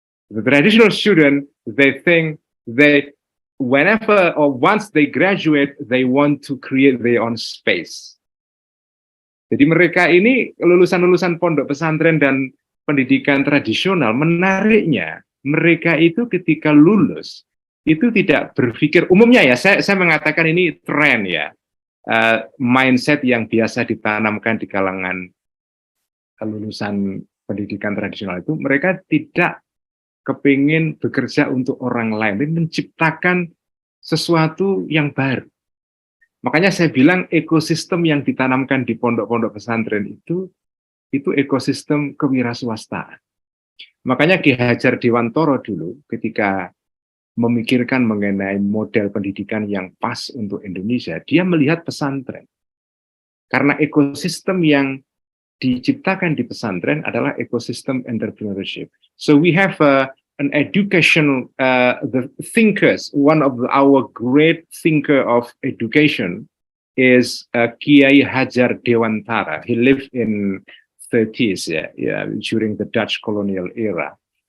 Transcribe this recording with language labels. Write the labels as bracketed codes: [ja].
[en] The traditional student, they think whenever or once they graduate, they want to create their own space. [id] Jadi mereka ini lulusan-lulusan pondok pesantren dan pendidikan tradisional, menariknya mereka itu ketika lulus itu tidak berpikir umumnya ya, saya mengatakan ini tren ya, mindset yang biasa ditanamkan di kalangan lulusan pendidikan tradisional itu, mereka tidak kepingin bekerja untuk orang lain, tapi menciptakan sesuatu yang baru. Makanya saya bilang ekosistem yang ditanamkan di pondok-pondok pesantren itu ekosistem kewirausahaan. Makanya Ki Hajar Dewantara dulu ketika memikirkan mengenai model pendidikan yang pas untuk Indonesia, dia melihat pesantren. Karena ekosistem yang diciptakan di pesantren adalah ekosistem entrepreneurship. [en] So we have an education, the thinkers, one of our great thinker of education is Kiai Hajar Dewantara. He lived in 30s during the Dutch colonial era.